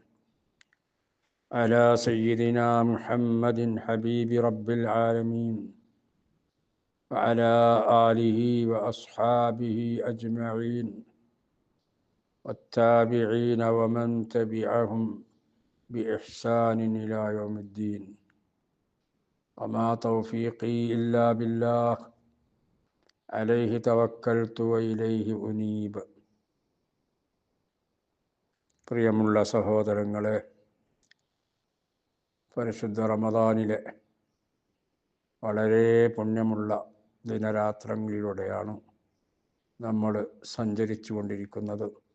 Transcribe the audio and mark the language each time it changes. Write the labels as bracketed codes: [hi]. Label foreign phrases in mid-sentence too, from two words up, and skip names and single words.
[ar] على سيدنا محمد حبيب رب العالمين وعلى آله وأصحابه أجمعين والتابعين ومن تبعهم بإحسان إلى يوم الدين. وما توفيقي إلا بالله عليه توكلت وإليه أنيب. [ml] പ്രിയമുള്ള സഹോദരങ്ങളെ, പരിശുദ്ധ റമദാനിലെ വളരെ പുണ്യമുള്ള ദിനരാത്രങ്ങളിലൂടെയാണ് നമ്മൾ സഞ്ചരിച്ചു കൊണ്ടിരിക്കുന്നത്.